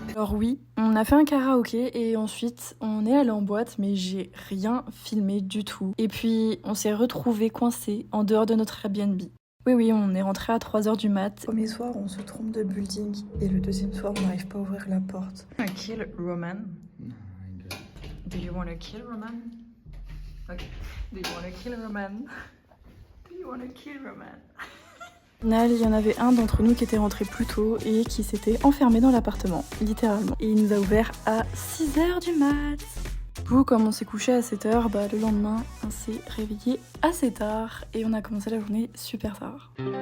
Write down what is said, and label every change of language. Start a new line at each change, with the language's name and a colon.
French: Alors oui, on a fait un karaoké et ensuite on est allé en boîte, mais j'ai rien filmé du tout. Et puis on s'est retrouvés coincés en dehors de notre Airbnb. Oui, on est rentré à 3h du mat. Premier soir, on se trompe de building et le deuxième soir, on n'arrive pas à ouvrir la porte.
English: Kill Roman. Do you want to kill Roman? Okay. Do you want to kill Roman? Do you want to kill Roman?
French: Au final, il y en avait un d'entre nous qui était rentré plus tôt et qui s'était enfermé dans l'appartement, littéralement. Et il nous a ouvert à 6h du mat. Du coup, comme on s'est couché à 7h, le lendemain, on s'est réveillé assez tard et on a commencé la journée super tard.